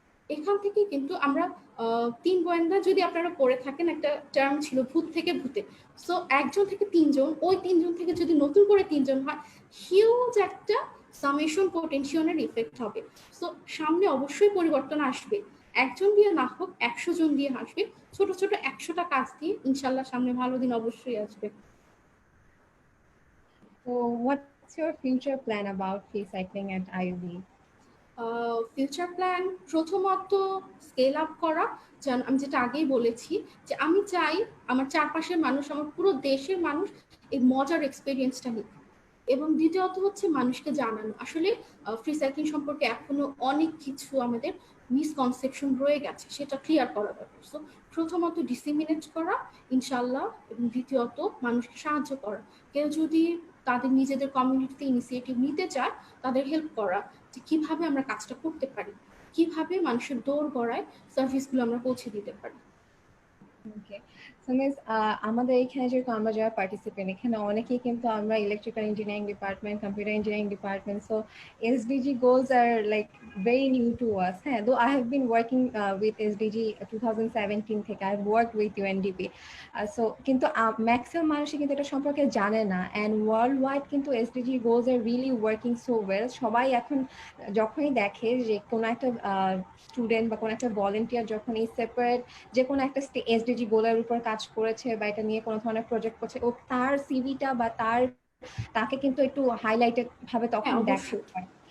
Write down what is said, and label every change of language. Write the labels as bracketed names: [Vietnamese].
[Bangla] এখান থেকে কিন্তু আমরা তিন গোয়েন্দা, যদি আপনারা পড়ে থাকেন একটা টার্ম ছিল ভূত থেকে ভূতে, সো একজন থেকে তিনজন, ওই তিনজন থেকে যদি নতুন করে তিনজন হয়, হিউজ একটা সামেশন পোটেনশিয়ালের ইফেক্ট হবে। সো সামনে অবশ্যই পরিবর্তন আসবে, একজন দিয়ে না হোক 100 জন দিয়ে আসবে, ছোট ছোট 100টা কাজ দিয়ে ইনশাল্লাহ সামনে ভালো দিন অবশ্যই আসবে। [English] So what's your future plan about Freecycling at IUB? [Bangla] Future plan প্রথমত স্কেল আপ করা, যেন আমি যেটা আগেই বলেছি যে আমি চাই আমার চারপাশের মানুষ, আমার পুরো দেশের মানুষ এই মজার এক্সপিরিয়েন্সটা নিক। এবং দ্বিতীয়ত হচ্ছে মানুষকে জানানো, আসলে ফ্রি সাইক্লিং সম্পর্কে এখনো অনেক কিছু আমাদের মিসকনসেপশন রয়ে গেছে, সেটা ক্লিয়ার করা দরকার। সো প্রথমত ডিসিমিনেট করা ইনশাল্লাহ, এবং দ্বিতীয়ত মানুষকে সাহায্য করা। কেউ যদি তাদের নিজেদের কমিউনিটিতে ইনিশিয়েটিভ নিতে চায়, তাদের হেল্প করা, যে কিভাবে আমরা কাজটা করতে পারি, কিভাবে মানুষের দৌড় গড়ায় সার্ভিসগুলো আমরা পৌঁছে দিতে পারি। ওকে, সো মিস আমাদের এখানে যেরকম আমরা যারা পার্টিসিপেন্ট, এখানে অনেকেই কিন্তু আমরা electrical engineering department, computer engineering department, so [English] SDG goals are like very new to us. হ্যাঁ, though I have been working with SDG 2017 থেকে, I have worked with UNDP, [Bangla] so কিন্তু ম্যাক্সিমাম মানুষই কিন্তু এটা সম্পর্কে জানে না, [English] And world wide কিন্তু SDG goals are really working so well. [Bangla] সবাই এখন যখনই দেখে যে কোনো একটা স্টুডেন্ট বা কোনো একটা ভলেন্টিয়ার যখন এই সেপারেট যে কোনো একটা SDG গোলের উপর কাজ করেছে বা এটা নিয়ে কোনো ধরনের প্রজেক্ট করছে, ও তার সিভিটা বা তাকে কিন্তু একটু হাইলাইটেড ভাবে তখন দেখা অবশ্যই। হয়।